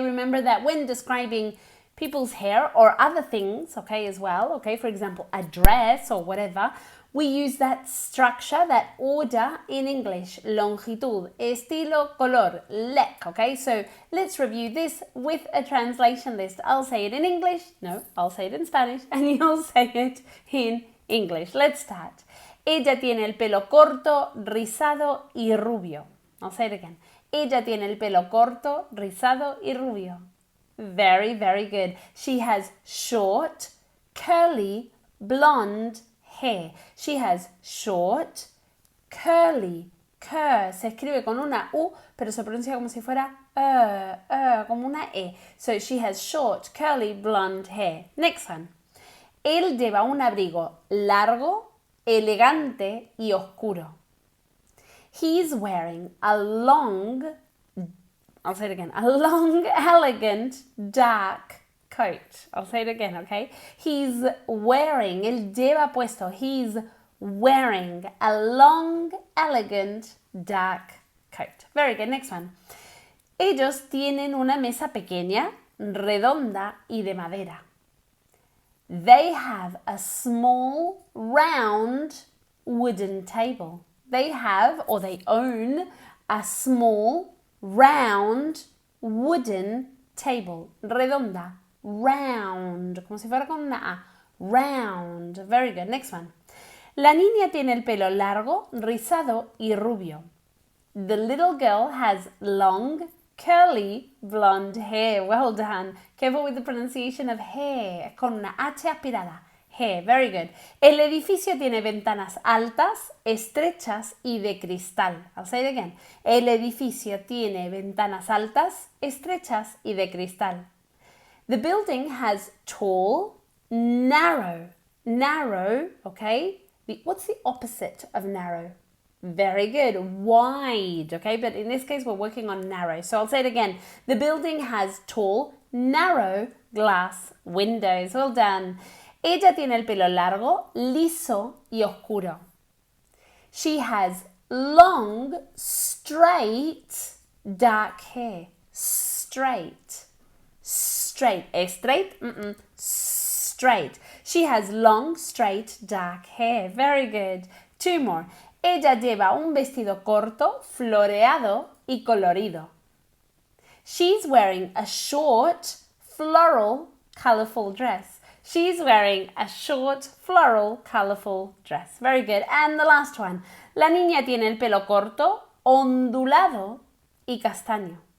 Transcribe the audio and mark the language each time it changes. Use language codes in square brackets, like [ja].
[en] Remember that when describing people's hair or other things, okay, as well, okay, for example, a dress or whatever, we use that structure, that order in English, longitud, estilo, color, lec, okay, so let's review this with a translation list. I'll say it in English, no, I'll say it in Spanish, and you'll say it in English. Let's start. [es] Ella tiene el pelo corto, rizado y rubio. [en] I'll say it again. [es] Ella tiene el pelo corto, rizado y rubio. [en] Very, very good. She has short, curly, blonde hair. She has short, curly, cur. [es] Se escribe con una U, pero se pronuncia como si fuera como una E. [en] So she has short, curly, blonde hair. Next one. [es] Él lleva un abrigo largo, elegante y oscuro. [en] He's wearing a long, I'll say it again, a long, elegant, dark coat. I'll say it again, okay? He's wearing, [es] él lleva puesto, [en] he's wearing a long, elegant, dark coat. Very good, next one. [es] Ellos tienen una mesa pequeña, redonda y de madera. [en] They have a small, round, wooden table. They have, or they own, a small, round, wooden table. [es] Redonda, round, como si fuera con una A. [en] Round. Very good. Next one. [es] La niña tiene el pelo largo, rizado y rubio. [en] The little girl has long, curly, blonde hair. Well done. Careful with the pronunciation of hair. [es] Con una H aspirada. [en] Hair. Very good. [es] El edificio tiene ventanas altas, estrechas y de cristal. [en] I'll say it again. [es] El edificio tiene ventanas altas, estrechas y de cristal. [en] The building has tall, narrow, okay? What's the opposite of narrow? Very good, wide, okay? But in this case, we're working on narrow. So I'll say it again. The building has tall, narrow glass windows. Well done. [es] Ella tiene el pelo largo, liso y oscuro. [en] She has long, straight, dark hair. Straight. Straight. Straight. She has long, straight, dark hair. Very good. Two more. [es] Ella lleva un vestido corto, floreado y colorido. [en] She's wearing a short, floral, colorful dress. She's wearing a short, floral, colorful dress. Very good. And the last one. [es] La niña tiene el pelo corto, ondulado y castaño.